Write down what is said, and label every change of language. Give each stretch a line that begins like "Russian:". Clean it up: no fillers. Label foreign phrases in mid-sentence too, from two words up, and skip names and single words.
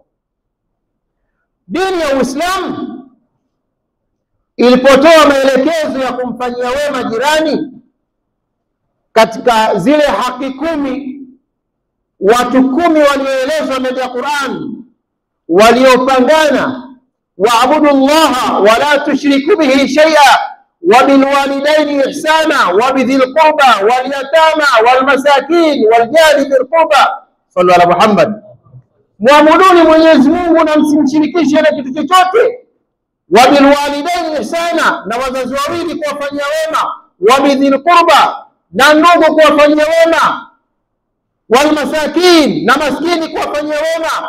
Swahili: Dini ya Uislamu ilipotoa maelekezo ya kumfanyia wema jirani katika zile haki 10, watu 10 walioelezwa ndani ya Qur'an, waliopangana
Arabic: واعبدوا الله ولا تشركوا به شيئا وبالوالدين إحسانا وبذي القربى واليتامى والمساكين والجار ذي القربى. صلوا على محمد.
Swahili: Muamuduni Mwenyezi Mungu na msimshirikishe na kitu chochote.
Arabic: وبالوالدين إحسانا,
Swahili: na wazazi wawili kuwafanyia wema.
Arabic: وبذي القربى,
Swahili: na ndugu kuwafanyia wema.
Arabic: والمساكين,
Swahili: na maskini kuwafanyia wema.